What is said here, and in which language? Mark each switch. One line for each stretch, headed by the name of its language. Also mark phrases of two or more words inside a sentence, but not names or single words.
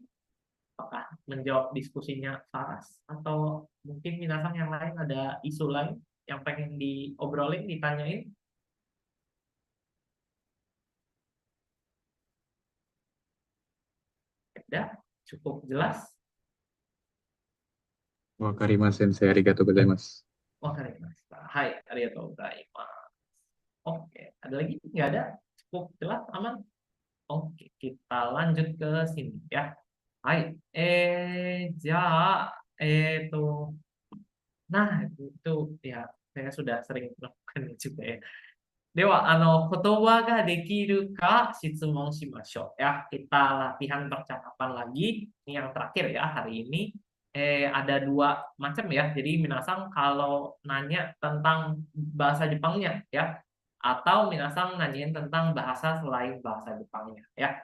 Indonesian: Apakah menjawab diskusinya Saras? Atau mungkin minasang yang lain ada isu lain yang pengen diobrolin, ditanyain? Ada? Cukup jelas?
Japanese: わかります先生、ありがとうございます. わかります。はい、ありがとうございます.
Indonesian: Oke, ada lagi? Nggak ada? Cukup jelas, aman? Oke, kita lanjut ke sini ya. Hai, nah itu ya saya sudah sering melakukan juga ya. Dewa,
Japanese: 言葉ができるか質問しましょう ya.
Indonesian: Kita latihan percakapan lagi. Ini yang terakhir ya hari ini. ada dua macam ya. Jadi minasang kalau nanya tentang bahasa Jepangnya ya, atau minasang nanyain tentang bahasa selain bahasa Jepangnya ya.